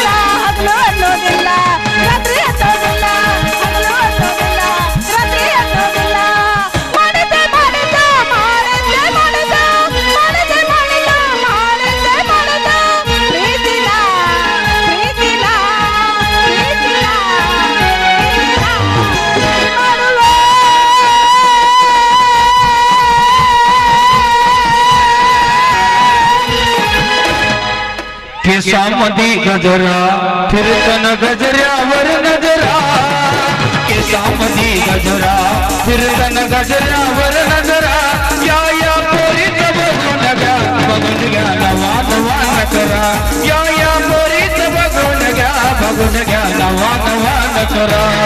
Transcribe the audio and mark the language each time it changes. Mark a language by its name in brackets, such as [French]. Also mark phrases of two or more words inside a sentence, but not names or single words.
[Kannada] ಹಗಲು ಅನ್ನೋದಿಲ್ಲ ರಾತ್ರಿ ಅನ್ನೋದಿಲ್ಲ ಹಗಲು ಅನ್ನೋದಿಲ್ಲ ರಾತ್ರಿ ಅನ್ನೋದಿಲ್ಲ. ಮಾಡಿದ್ದೆ ಮಾಡಿದ್ದ ಮಾಡಿದ್ದೆ ಮಾಡಿದ್ದ ಮಾಡಿದ್ದೆ ಮಾಡಿದ್ದ ಮಾಡಿದ್ದೆ ಮಾಡಿದ್ದ ಪ್ರೀತಿಲ ಪ್ರೀತಿಲ ಪ್ರೀತಿಲ ಮಾಡುವೆ. [Marathi] केसामध्ये गजरा फिरताना गजऱ्यावर नजरा केसामध्ये गजरा फिरताना गजऱ्यावर नजरा या पोरीत बघून घ्या नवा नवा करा या पोरीत बघून घ्या नवा नवा करा.